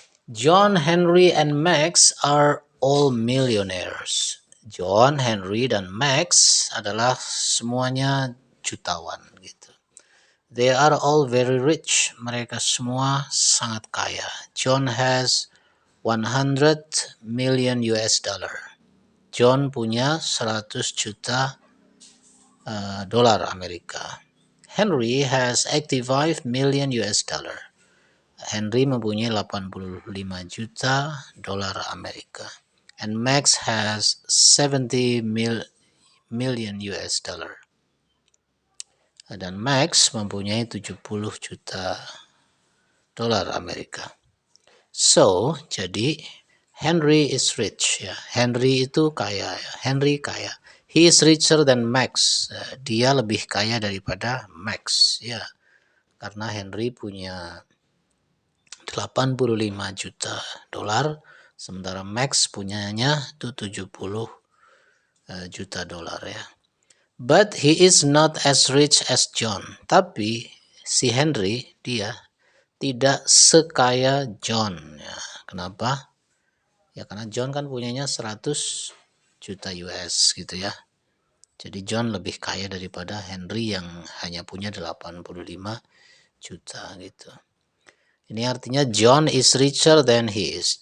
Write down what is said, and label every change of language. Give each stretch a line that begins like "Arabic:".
English: John, Henry, and Max are all millionaires.
Indonesian: John, Henry, dan Max adalah semuanya jutawan gitu.
English: They are all very rich.
Indonesian: Mereka semua sangat kaya.
English: John has 100 million US dollar.
Indonesian: John punya 100 juta dolar Amerika.
English: Henry has 85 million US dollar.
Indonesian: Henry mempunyai 85 juta dolar Amerika.
English: And Max has 70 million US dollar.
Indonesian: Dan Max mempunyai 70 juta dolar Amerika.
English: So, jadi Henry is rich ya.
Indonesian: Henry itu kaya ya. Henry kaya.
English: He is richer than Max.
Indonesian: Dia lebih kaya daripada Max ya. Karena Henry punya 85 juta dolar sementara Max punyanya itu 70 juta dolar ya.
English: But he is not as rich as John.
Indonesian: Tapi si Henry dia tidak sekaya John ya. Kenapa? Ya karena John kan punyanya 100 juta US gitu ya. Jadi John lebih kaya daripada Henry yang hanya punya 85 juta gitu. Ini artinya
English: John is richer than he is.